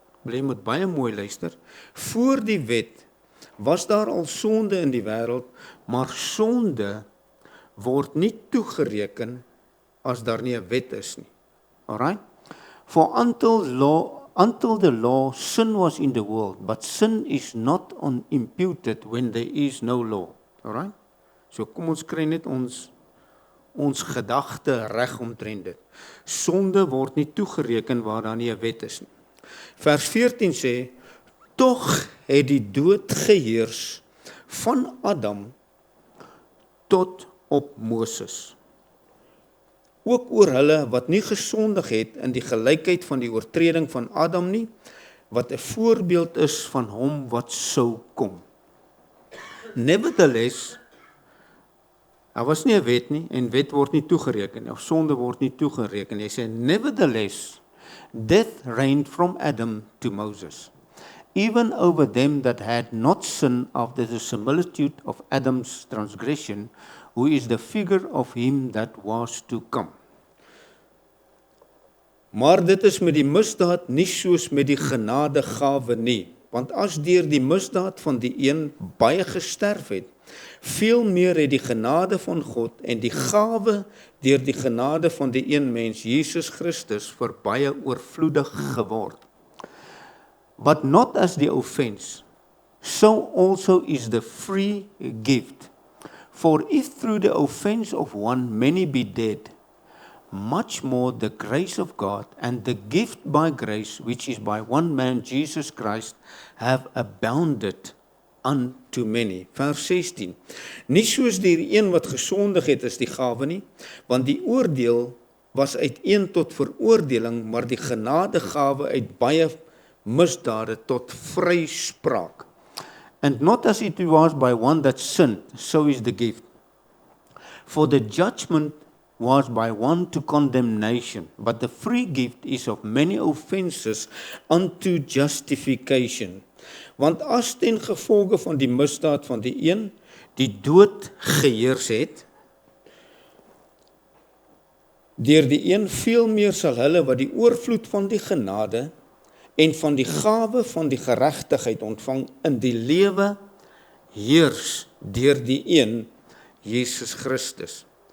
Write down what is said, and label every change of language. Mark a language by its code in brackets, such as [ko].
[af] Jy moet baie mooi luister. Voor die wet was daar al sonde in die wêreld, maar sonde word nie toegereken as daar nie 'n wet is nie. [en] Alright? For until the law, sin was in the world, but sin is not imputed when there is no law. [af] Alright? So kom ons kry net ons gedagte reg omtrent dit. Sonde word nie toegereken waar daar nie 'n wet is nie. Vers 14 sê, tog het die dood geheers van Adam tot op Moses. Ook oor hulle wat nie gesondig het in die gelykheid van die oortreding van Adam nie, wat 'n voorbeeld is van hom wat sou kom. [en] Nevertheless, [af] daar was nie 'n wet nie, en wet word nie toegereken nie, of sonde word nie toegereken nie. Hy sê, [en] nevertheless, death reigned from Adam to Moses, even over them that had not sinned after the similitude of Adam's transgression, who is the figure of him that was to come. [af] Maar dit is met die misdaad nie soos met die genadegawe nie, want as deur die misdaad van die een baie gesterf het, veel meer het die genade van God en die gawe deur die genade van die een mens, Jesus Christus, vir baie oorvloedig geword. [en] But not as the offense, so also is the free gift. For if through the offense of one many be dead, much more the grace of God and the gift by grace, which is by one man, Jesus Christ, have abounded unto many. [af] Vers 16. Nie soos die een wat gesondig het is die gawe nie, want die oordeel was uit een tot veroordeling, maar die genadegawe uit baie misdade tot vryspraak. [en] And not as it was by one that sinned, so is the gift. For the judgment was by one to condemnation, but the free gift is of many offenses unto justification. [af] Want as ten gevolge van die misdaad van die een, die dood geheers het, deur die een veel meer sal hulle wat die oorvloed van die genade en van die gawe van die geregtigheid ontvang in die lewe heers deur die een, Jesus Christus.